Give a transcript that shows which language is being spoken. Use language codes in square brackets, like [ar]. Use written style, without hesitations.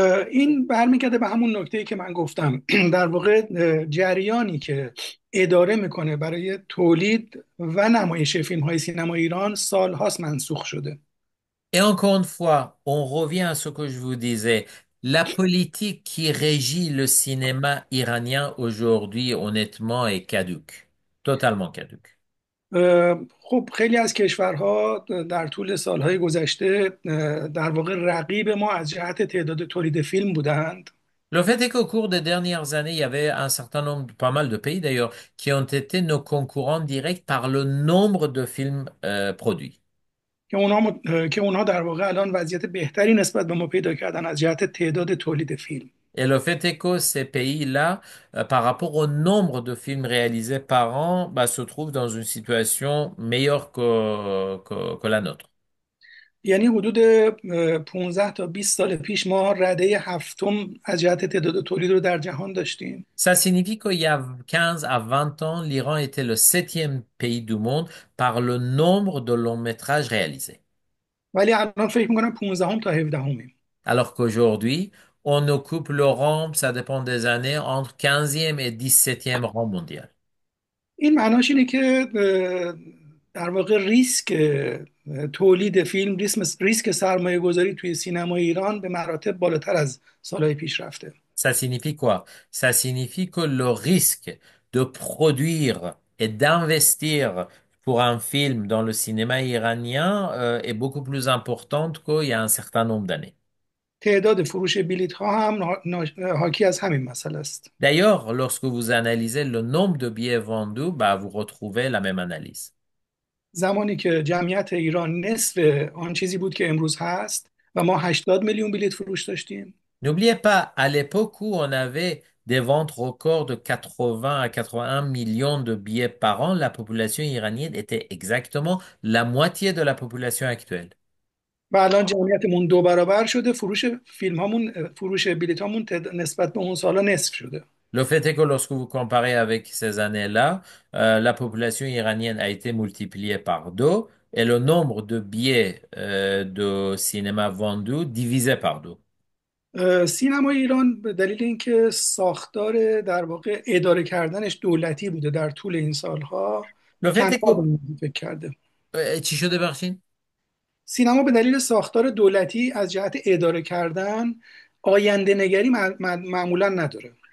[fa] این برمیگرده به همون نکته‌ای که من گفتم. در واقع جریانی که اداره میکنه برای تولید و نمایش فیلم های سینما ایران سالهاست منسوخ شده. [fr] Et encore une fois, on revient à ce que je vous disais. La politique qui régit le cinéma iranien aujourd'hui, honnêtement, est caduque. Totalement caduque. [fa] خب خیلی از کشورها در طول سالهای گذشته در واقع رقیب ما از جهت تعداد تولید فیلم بودند. [fr] Le fait est qu'au cours des dernières années, il y avait un certain nombre, pas mal de pays d'ailleurs, qui ont été nos concurrents directs par le nombre de films produits. [fa] که اونها در واقع الان وضعیت بهتری نسبت به ما پیدا کردن از جهت تعداد تولید فیلم. [fr] Et le fait est que ces pays-là, par rapport au nombre de films réalisés par an, bah, se trouvent dans une situation meilleure que la nôtre. [fa] یعنی حدود 15 تا 20 سال پیش ما رده هفتم از جهت تعداد تولید رو در جهان داشتیم. [fr] Ça signifie qu'il y a 15 à 20 ans, l'Iran était le septième pays du monde par le nombre de longs métrages réalisés. [fa] ولی الان فکر میکنم 15 تا 17. [fr] Alors qu'aujourd'hui, on occupe le rang, ça dépend des années, entre 15e et 17e rang mondial. [fa] این معناش اینه که در واقع ریسک تولید فیلم، ریسک سرمایه گذاری توی سینما ایران به مراتب بالاتر از سالهای پیش رفته. [fr] Ça signifie quoi? Ça signifie que le risque de produire et d'investir pour un film dans le cinéma iranien est beaucoup plus important qu'il y a un certain nombre d'années. [fa] تعداد فروش بلیط ها هم حاکی از همین مسئله است. [fr] D'ailleurs, lorsque vous analysez le nombre de billets vendus, bah, vous retrouvez la même analyse. [fa] زمانی که جمعیت ایران نصف آن چیزی بود که امروز هست و ما 80 میلیون بلیط فروش داشتیم، [fr] N'oubliez pas, à l'époque où on avait des ventes records de 80 à 81 millions de billets par an, la population iranienne était exactement la moitié de la population actuelle. [fa] و الان جمعیتمون 2 برابر شده، فروش فیلم هامون، فروش بلیط هامون نسبت به اون سالا نصف شده. [fr] Le fait est que lorsque vous comparez avec ces années-là, la population iranienne a été multipliée par deux et le nombre de billets de cinéma vendus divisé par deux. [fa] سینما ایران به دلیل اینکه ساختار در واقع اداره کردنش دولتی بوده در طول این سالها، [fr] Le fait est [fa] تنها به [fr] que... [fa] این فکر کرده. چی شده بخشین؟ سینما به دلیل ساختار دولتی از جهت اداره کردن آینده نگری معمولا نداره.